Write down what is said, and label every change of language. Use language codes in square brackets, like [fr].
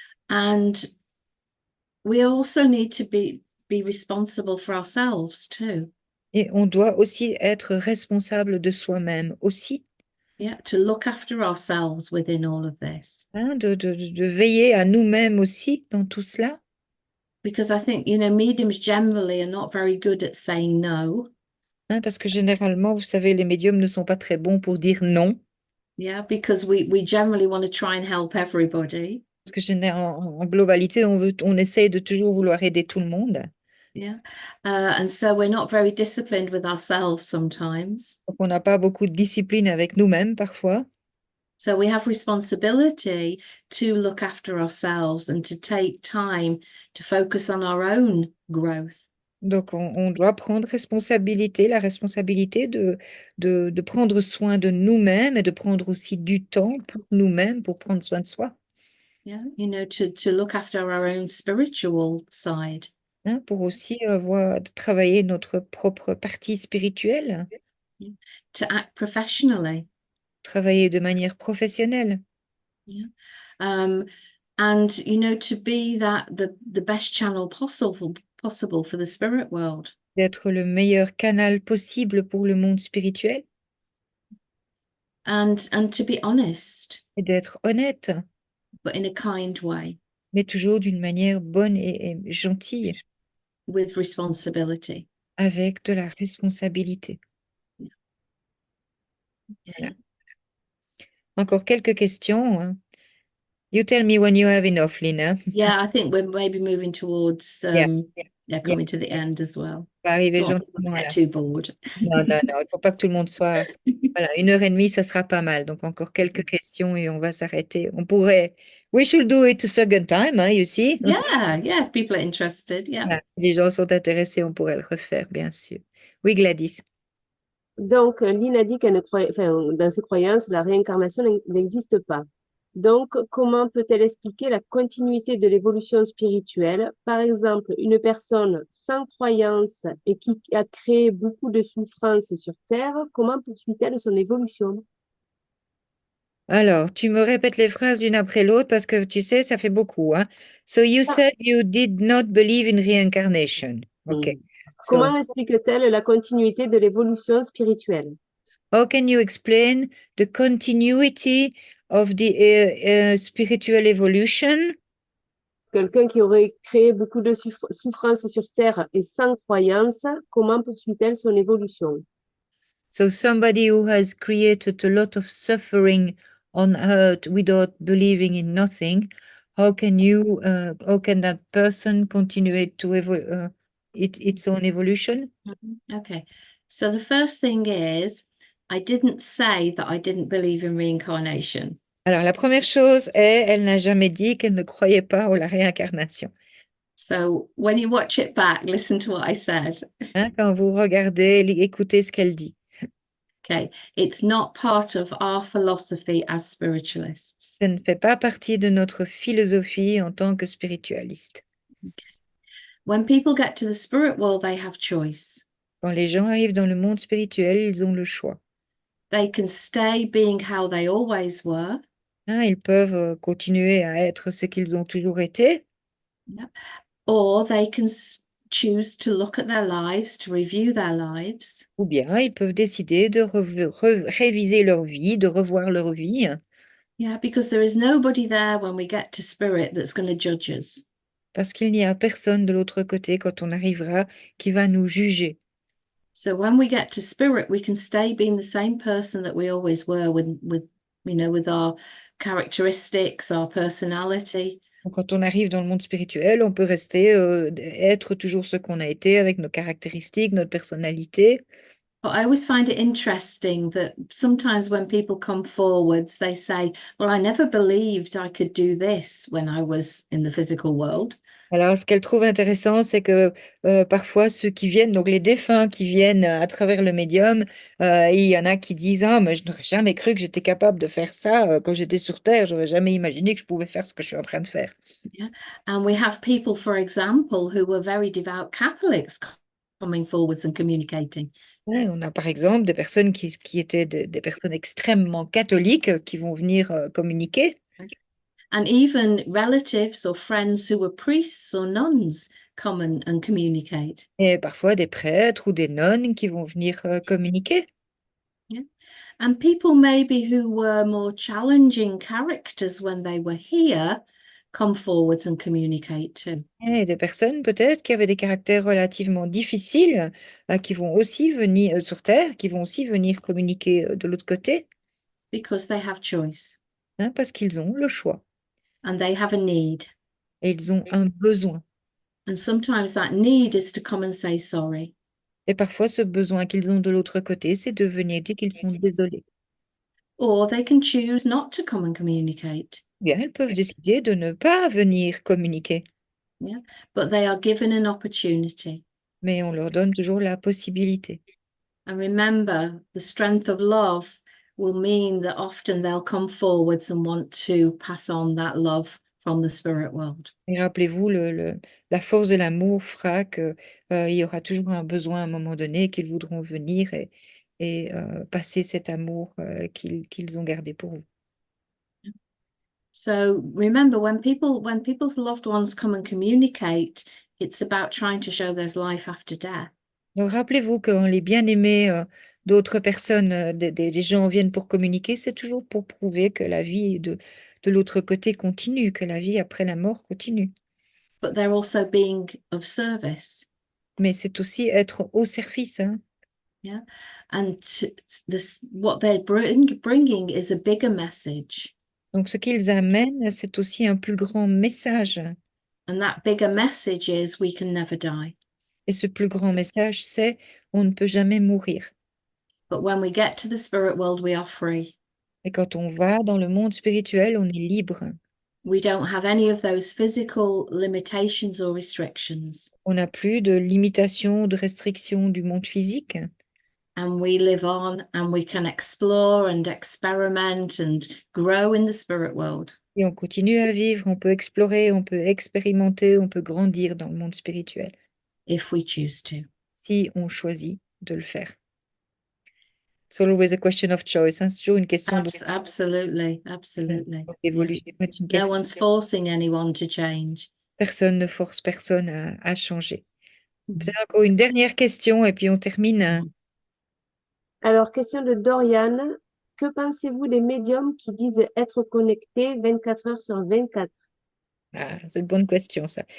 [en] And we also need to be responsible for ourselves too. [fr] Et on doit aussi être responsable de soi-même aussi, [en] Yeah, to look after ourselves within all of this. [fr] hein, de veiller à nous-mêmes aussi dans tout cela. [en] Because I think, you know, mediums generally are not very good at saying no. [fr] Hein, parce que généralement, vous savez, les médiums ne sont pas très bons pour dire non. [en] Yeah, because we generally want to try and help everybody. [fr] Parce que en globalité, on essaye de toujours vouloir aider tout le monde. [en] Yeah. And so we're not very disciplined with ourselves sometimes. [fr] Donc, on n'a pas beaucoup de discipline avec nous-mêmes parfois. [en] So we have responsibility to look after ourselves and to take time to focus on our own growth. [fr] Donc, on doit prendre la responsabilité de prendre soin de nous-mêmes et de prendre aussi du temps pour nous-mêmes, pour prendre soin de soi. [en] Yeah, you know, to look after our own spiritual side. [fr] Hein, pour aussi travailler notre propre partie spirituelle, [en] To act professionally. [fr] travailler de manière professionnelle. [en] Yeah. And you know, to be the best channel possible for the spirit world. [fr] D'être le meilleur canal possible pour le monde spirituel [en] And to be honest, [fr] et d'être honnête, [en] but in a kind way, [fr] mais toujours d'une manière bonne et gentille, [en] with responsibility. [fr] avec de la responsabilité. Voilà. Encore quelques questions, hein. [en] You tell me when you have enough, Lina. Yeah, I think we're maybe moving towards coming to the end as well. [fr] On va arriver [en] Don't want [fr] gentiment [en] to [fr] à [en] get [fr] la [en] too bored. [fr] Non, non, non, il ne faut pas que tout le monde soit... Voilà, 1 heure et demie, ça sera pas mal. Donc, encore quelques questions et on va s'arrêter. On pourrait... [en] We should do it a second time, hein, you see? Yeah, if people are interested, yeah. [fr] Voilà. Si les gens sont intéressés, on pourrait le refaire, bien sûr. Oui, Gladys. Donc, Lynn a dit qu'elle ne croyait, enfin, dans ses croyances, la réincarnation n'existe pas. Donc, comment peut-elle expliquer la continuité de l'évolution spirituelle? Par exemple, une personne sans croyance et qui a créé beaucoup de souffrances sur Terre, comment poursuit-elle son évolution? Alors, tu me répètes les phrases l'une après l'autre parce que tu sais, ça fait beaucoup, hein. [en] So you Ah. said you did not believe in reincarnation. OK. Mm. So, [fr] Comment explique-t-elle la continuité de l'évolution spirituelle? [en] how can you explain the continuity of the spiritual evolution? [fr] Quelqu'un qui aurait créé beaucoup de souffrance sur Terre et sans croyance, comment poursuit-elle son évolution? [en] So somebody who has created a lot of suffering on earth without believing in nothing, how can that person continue to its own evolution? Okay, so the first thing is, I didn't say that I didn't believe in reincarnation. [fr] Alors, la première chose est, elle n'a jamais dit qu'elle ne croyait pas à la réincarnation. [en] So when you watch it back, listen to what I said. [fr] Hein, quand vous regardez, écoutez ce qu'elle dit. [en] Okay, it's not part of our philosophy as spiritualists. [fr] Ça ne fait pas partie de notre philosophie en tant que spiritualiste. [en] When people get to the spirit world, they have choice. [fr] Quand les gens arrivent dans le monde spirituel, ils ont le choix. [en] They can stay being how they always were, [fr] Hein, ils peuvent continuer à être ce qu'ils ont toujours été, [en] or they can choose to look at their lives, to review their lives, [fr] ou bien ils peuvent décider de réviser leur vie, de revoir leur vie, [en] yeah, because there is nobody there when we get to spirit that's going to judge us. [fr] parce qu'il n'y a personne de l'autre côté quand on arrivera qui va nous juger. [en] So when we get to spirit, we can stay being the same person that we always were with our characteristics, our personality. [fr] Donc, quand on arrive dans le monde spirituel, on peut rester, être toujours ce qu'on a été avec nos caractéristiques, notre personnalité. [en] But I always find it interesting that sometimes when people come forwards, they say, well, I never believed I could do this when I was in the physical world. [fr] Alors, ce qu'elle trouve intéressant, c'est que parfois, ceux qui viennent, donc les défunts qui viennent à travers le médium, il y en a qui disent, ah, mais je n'aurais jamais cru que j'étais capable de faire ça quand j'étais sur Terre. Je n'aurais jamais imaginé que je pouvais faire ce que je suis en train de faire. [en] Yeah. And we have people, for example, who were very devout Catholics coming forwards and communicating. [fr] Ouais, on a par exemple des personnes qui étaient des personnes extrêmement catholiques qui vont venir communiquer. [en] And even relatives or friends who were priests or nuns come and communicate. [fr] Et parfois des prêtres ou des nonnes qui vont venir communiquer. [en] And people maybe who were more challenging characters when they were here come forwards and communicate too. [fr] Et des personnes peut-être qui avaient des caractères relativement difficiles, qui vont aussi venir sur Terre, qui vont aussi venir communiquer de l'autre côté, [en] Because they have choice [fr] hein, parce qu'ils ont le choix [en] and they have a need. [fr] et ils ont un besoin. [en] And sometimes that need is to come and say sorry. [fr] Et parfois, ce besoin qu'ils ont de l'autre côté, c'est de venir dire qu'ils sont désolés. [en] Or they can choose not to come and communicate. [fr] Bien, ils peuvent décider de ne pas venir communiquer, [en] But they are given an opportunity. [fr] mais on leur donne toujours la possibilité. [en] And remember, the strength of love will mean that often they'll come forwards and want to pass on that love from the spirit world. [fr] Et rappelez-vous, la force de l'amour fera qu'il y aura toujours un besoin à un moment donné, qu'ils voudront venir et passer cet amour qu'ils ont gardé pour vous. [en] So remember, when people's loved ones come and communicate, it's about trying to show there's life after death. [fr] Donc, rappelez-vous quand les bien-aimés d'autres personnes, des gens viennent pour communiquer, c'est toujours pour prouver que la vie de l'autre côté continue, que la vie après la mort continue. [en] But they're also being of service. [fr] Mais c'est aussi être au service, hein. [en] And what they're bringing is a bigger message. [fr] Donc, ce qu'ils amènent, c'est aussi un plus grand message. [en] And that bigger message is we can never die. [fr] Et ce plus grand message, c'est on ne peut jamais mourir. [en] But when we get to the spirit world, we are free. [fr] Et quand on va dans le monde spirituel, on est libre. [en] We don't have any of those physical limitations or restrictions. [fr] On n'a plus de limitations, de restrictions du monde physique. [en] And we live on and we can explore and experiment and grow in the spirit world. [fr] Et on continue à vivre, on peut explorer, on peut expérimenter, on peut grandir dans le monde spirituel, [en] If we choose to. [fr] si on choisit de le faire. [en] It's always a question of choice, hein. [fr] C'est toujours une question [en] Absolutely, absolutely. [fr] d'évolution. C'est une [en] No [fr] question. [en] one's forcing anyone to change. [fr] Personne ne force personne à changer. Peut-être encore une dernière question et puis on termine. Alors, question de Dorian. Que pensez-vous des médiums qui disent être connectés 24 heures sur 24? Ah, c'est une bonne question, ça.